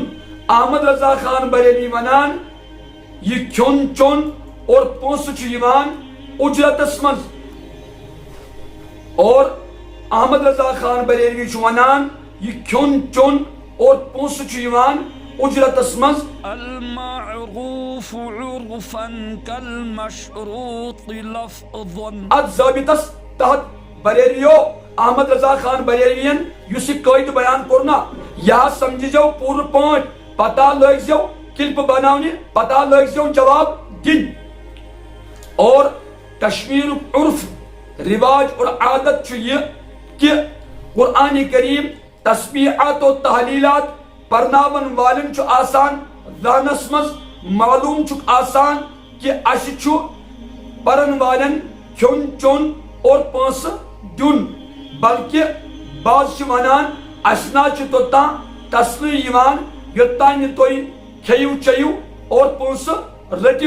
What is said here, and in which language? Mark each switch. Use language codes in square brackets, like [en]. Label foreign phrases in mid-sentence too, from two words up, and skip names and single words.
[ks] احمد رضا خان بریلوی ونان یہ کھیون چون اور پونسہٕ چھُ یوان اجرتس منٛز، اور احمد رضا خان بریلوی چھُ ونان یہ کھیون چون اور پونسہٕ چھُ یوان اجرتس منٛز. [ar] المعروف عرفا كالمشروط لفظا، [ks] ات ضابطس تحت بریلیو احمد رضا خان بریلوین یُس یہ قٲیدٕ بیان کوٚر نا یہ سمجھزیو پوٗرٕ پٲٹھۍ، پتہ لٲگزیو کلپ بناونہِ، پتہ لٲگزیو جواب دِنۍ. اور کشمیر عرف رواج اور عادت چھُ یہ کہ قرآن کریم تسبیحات و تحلیلات پرناون والن چھُ آسان ذہنس منٛز معلوم چھُکھ آسان کہ اسہِ چھُ پرن والن کھیون چون اور پونسہٕ دیُن، بلکہ بعض چھِ ونان اسہِ نا چھُ توٚتام تسلی یِوان یوٚتام نہٕ تُہۍ کھیِو چیٚیِو اور پونسہٕ رٔٹِو.